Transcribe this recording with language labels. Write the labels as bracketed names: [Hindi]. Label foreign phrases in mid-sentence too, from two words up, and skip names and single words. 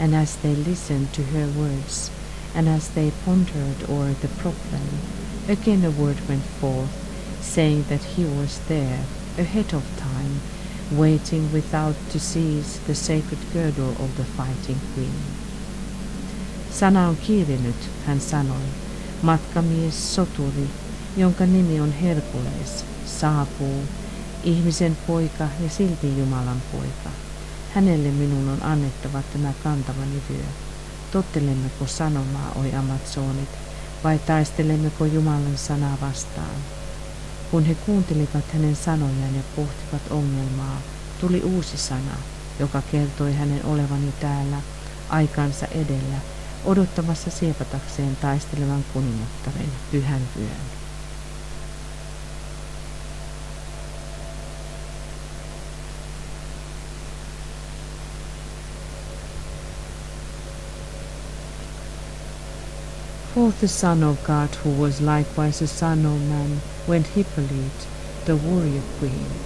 [English] And as they listened to her words, and as they pondered o'er the problem, again a word went forth, saying that he was there, ahead of time, waiting without to seize the sacred girdle of the fighting queen. [Finnish] Sana on kiirinyt, hän sanoi, matkamies soturi, jonka nimi on Herkules, saapuu, ihmisen poika ja silti Jumalan poika. Hänelle minun on annettava tämä kantavani vyö. Tottelemmeko sanomaa, oi Amazonit, vai taistelemmeko Jumalan sanaa vastaan? Kun he kuuntelivat hänen sanojaan ja pohtivat ongelmaa, tuli uusi sana, joka kertoi hänen olevan jo täällä, aikansa edellä, odottamassa siepatakseen taistelevan kuningattaren pyhän vyön. [English] Forth the Son of God, who was likewise a son of man, went Hippolyte, the warrior queen.